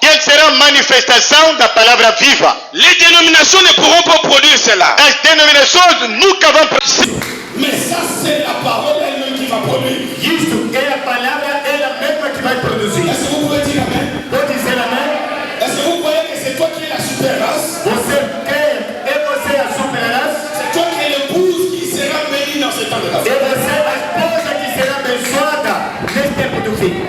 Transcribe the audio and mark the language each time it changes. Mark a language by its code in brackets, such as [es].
[pt] Eles serão manifestação da palavra viva. [fr] Les dénominations ne pourront pas produire cela. [pt] As denominações nunca vão produzir. [fr] Mais ça, c'est la parole elle-même qui va produire. [pt] Isso é a palavra ela mesma que vai produzir. [fr] Est-ce que vous pouvez dire Amen? [pt] Pode dizer amém? [fr] Est-ce que vous croyez que c'est toi qui es la super race? [pt] Você crê? É você a super raça? [fr] C'est toi qui es l'épouse qui sera bénie dans ce temps de la [pt] É você a esposa que será abençoada nesse tempo do fim.